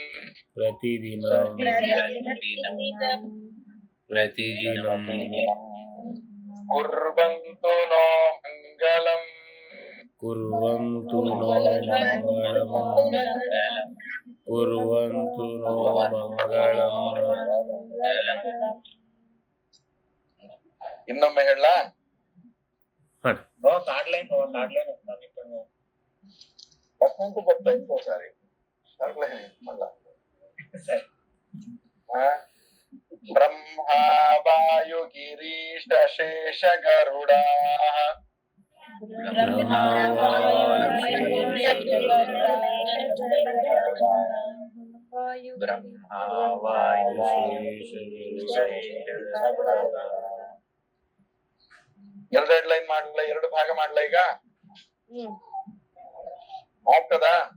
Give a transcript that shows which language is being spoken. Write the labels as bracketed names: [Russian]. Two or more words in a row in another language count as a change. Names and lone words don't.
[Sanskrit] ಕುರ್ವಂತು ನೋ ಮಂಗಲಂ ಕುರ್ವಂತು ನೋ ಮಂಗಳಂ. [Kannada] ಇನ್ನೊಮ್ಮೆ ಹೇಳ. [Telugu] ఇంకోసారి [Sanskrit] ब्रह्मा वायु गिरीश शेष गरुडा [Kannada] ಎರಡೆರಡು ಲೈನ್ ಮಾಡ್ಲ, ಎರಡು ಭಾಗ ಮಾಡ್ಲ ಈಗ ಆಗ್ತದಾ?